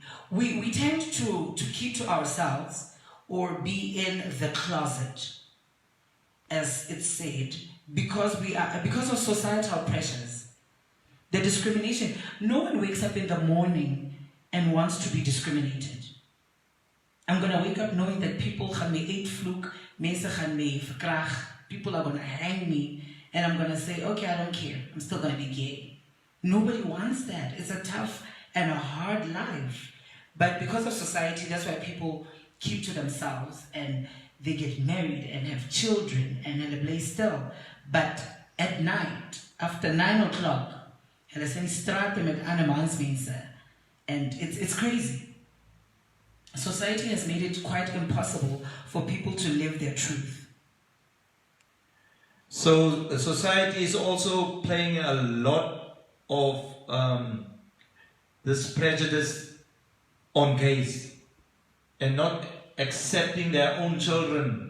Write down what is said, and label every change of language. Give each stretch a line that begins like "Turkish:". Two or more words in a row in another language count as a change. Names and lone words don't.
English: We tend to keep to ourselves or be in the closet, as it's said, because of societal pressures. The discrimination. No one wakes up in the morning and wants to be discriminated. I'm gonna wake up knowing that people
Afrikaans: gaan my uitvloek, mense gaan my verkrag,
English: people are gonna hang me, and I'm gonna say, okay, I don't care, I'm still gonna be gay. Nobody wants that. It's a tough and a hard life. But because of society, that's why people keep to themselves and they get married and have children and then they play still. But at night, after 9 o'clock,
Afrikaans: hulle sien strate met ander mansmense,
English: and it's crazy. Society has made it quite impossible for people to live their truth. So society is also playing a lot of this prejudice on gays and not accepting their own children.